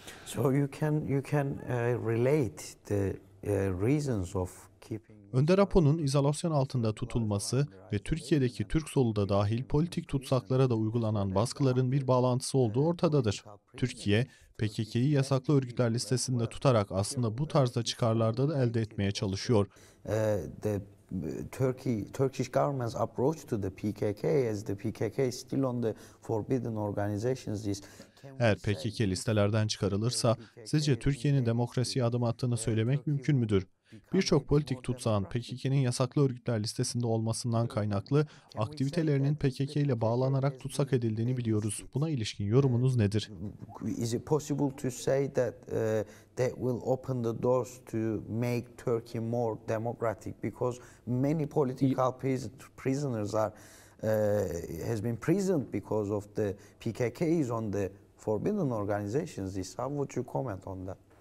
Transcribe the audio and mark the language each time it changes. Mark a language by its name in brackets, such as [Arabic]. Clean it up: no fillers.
[English] So you can relate the reasons of keeping. [Turkish] Önder Apo'nun izolasyon altında tutulması ve Türkiye'deki Türk solu da dahil politik tutsaklara da uygulanan baskıların bir bağlantısı olduğu ortadadır. Türkiye, PKK'yı yasaklı örgütler listesinde tutarak aslında bu tarzda çıkarlarda da elde etmeye çalışıyor. [English] The Turkish government's approach to the PKK, as the PKK is still on the forbidden organizations list. [Turkish] Eğer PKK listelerden çıkarılırsa, sizce Türkiye'nin demokrasiye adım attığını söylemek mümkün müdür? Birçok politik tutsağın PKK'nın yasaklı örgütler listesinde olmasından kaynaklı aktivitelerinin PKK ile bağlanarak tutsak edildiğini biliyoruz. Buna ilişkin yorumunuz nedir? [English] Is it possible to say that that will open the doors to make Turkey more democratic, because many political prisoners are has been prisoned because of the PKK is on the forbidden organizations this. How would you comment on that?